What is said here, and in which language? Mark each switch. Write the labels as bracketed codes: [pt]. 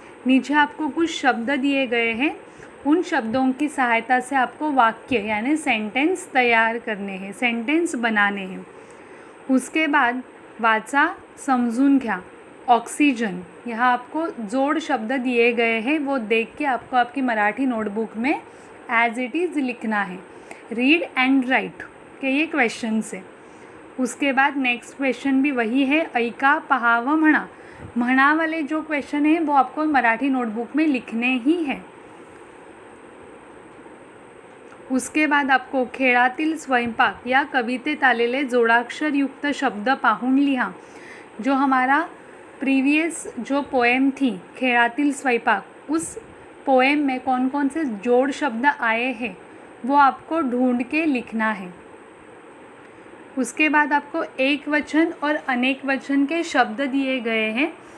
[hi] नीचे आपको कुछ शब्द दिए गए हैं, उन शब्दों की सहायता से आपको वाक्य यानी सेंटेंस तैयार करने हैं, सेंटेंस बनाने हैं. उसके बाद [mr] वाचा, समझून घ्या. [hi] ऑक्सीजन, यहाँ आपको जोड़ शब्द दिए गए हैं, वो देख के आपको आपकी मराठी नोटबुक में [en] as it is [hi] लिखना है. [en] read and write [hi] के ये क्वेश्चन से. उसके बाद नेक्स्ट क्वेश्चन भी वही है, [mr] ऐका, पहा व म्हणा. [hi] म्हणा वाले जो क्वेश्चन है वो आपको मराठी नोटबुक में लिखने ही हैं. उसके बाद आपको [mr] खेळातील स्वयंपाक या कवितेत आलेले जोडाक्षरयुक्त शब्द पाहून लिहा. [hi] जो हमारा प्रीवियस जो पोएम थी खेळातील स्वयंपाक, उस पोएम में कौन कौन से जोड़ शब्द आए हैं वो आपको ढूंढ के लिखना है. उसके बाद आपको एक वचन और अनेक वचन के शब्द दिए गए हैं.